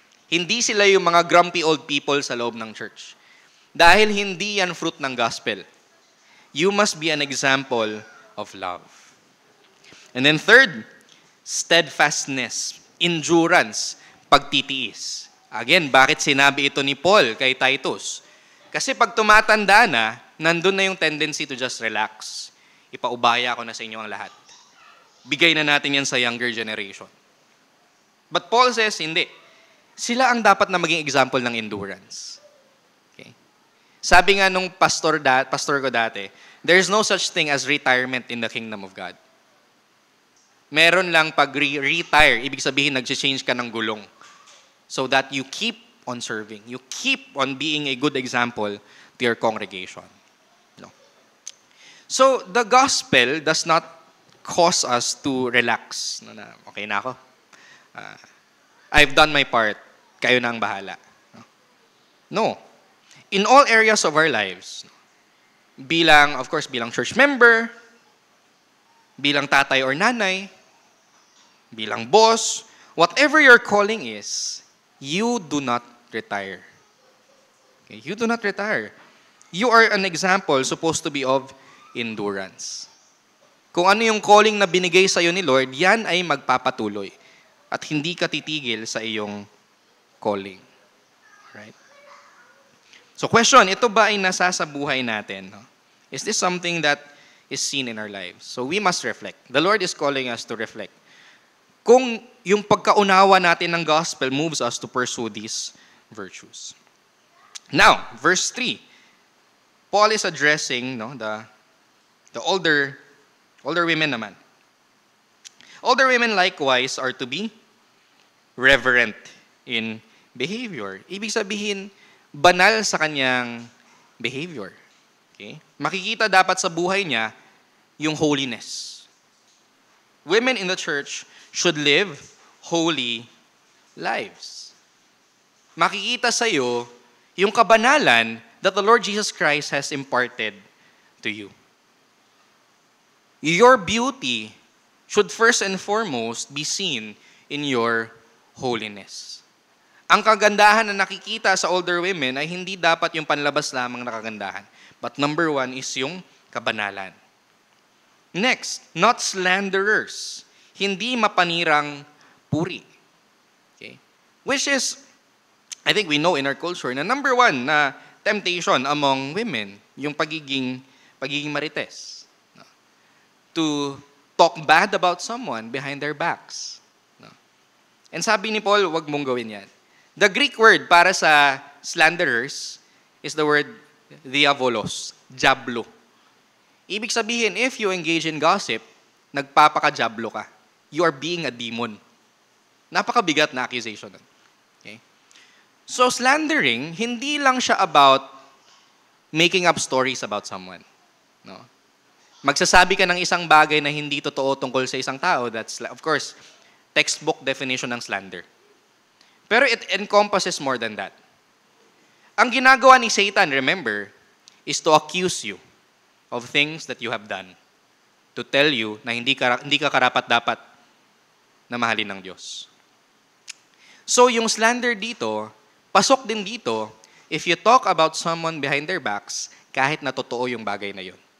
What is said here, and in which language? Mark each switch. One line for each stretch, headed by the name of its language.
Filipino: Hindi sila yung mga
English: grumpy old people
Filipino: sa loob ng church. Dahil hindi yan fruit ng gospel.
English: You must be an example of love. And then third, steadfastness, endurance, pagtitiis.
Filipino: Again, bakit sinabi ito ni Paul kay Titus? Kasi pag tumatanda na, nandun na yung tendency
English: to just relax.
Filipino: Ipaubaya ko na sa inyo ang lahat. Bigay na natin yan sa
English: younger generation. But Paul says,
Filipino: hindi. Sila ang dapat na maging example ng endurance.
English: Okay?
Filipino: Sabi nga nung pastor ko dati,
English: there's no such thing as retirement in the kingdom of God.
Filipino: Meron lang pag retire, ibig sabihin nag-change ka ng gulong.
English: So that you keep on serving. You keep on being a good example to your congregation. No. So the gospel does not cause us to relax.
Filipino: Okay na ako.
English: I've done my part.
Filipino: Kayo na ang bahala. No.
English: In all areas of our lives,
Filipino: bilang church member, bilang tatay or nanay, bilang boss,
English: whatever your calling is, you do not retire. Okay? You do not retire. You are an example supposed to be of endurance.
Filipino: Kung ano yung calling na binigay sa iyo ni Lord, yan ay magpapatuloy. At hindi ka titigil sa iyong calling. Right? So question, ito ba ay nasa sa buhay natin?
English: No? Is this something that is seen in our lives? So we must reflect. The Lord is calling us to reflect.
Filipino: Kung yung pagkaunawa natin
English: ng gospel moves us to pursue these virtues. Now, verse 3. Paul is addressing the older women naman. Older women likewise are to be reverent in behavior.
Filipino: Ibig sabihin, banal sa kanyang behavior. Okay? Makikita dapat sa buhay niya yung holiness.
English: Women in the church should live holy lives.
Filipino: Makikita sa iyo yung kabanalan
English: that the Lord Jesus Christ has imparted to you. Your beauty should first and foremost be seen in your holiness.
Filipino: Ang kagandahan na nakikita sa older women ay hindi dapat yung panlabas lamang na kagandahan.
English: But number one is
Filipino: yung kabanalan.
English: Next, not slanderers.
Filipino: Hindi mapanirang puri. Okay?
English: Which is, I think we know in our culture na number one na temptation among women,
Filipino: yung pagiging marites.
English: No? To talk bad about someone behind their backs. No? And
Filipino: sabi ni Paul, wag mong gawin yan.
English: The Greek word para sa slanderers is the word diabolos, diablo.
Filipino: Ibig sabihin,
English: if you engage in gossip,
Filipino: nagpapaka-diablo ka.
English: You are being a demon.
Filipino: Napakabigat na accusation.
English: Okay? So slandering,
Filipino: hindi lang siya
English: about making up stories about someone. No?
Filipino: Magsasabi ka ng isang bagay na hindi totoo tungkol sa isang tao,
English: that's, of course, textbook definition
Filipino: ng slander.
English: Pero it encompasses more than that.
Filipino: Ang ginagawa ni Satan,
English: remember, is to accuse you of things that you have done. To tell you
Filipino: na hindi ka karapat-dapat na mahalin ng Diyos. So yung slander dito, pasok din dito,
English: if you talk about someone behind their backs,
Filipino: kahit na totoo yung bagay na yun.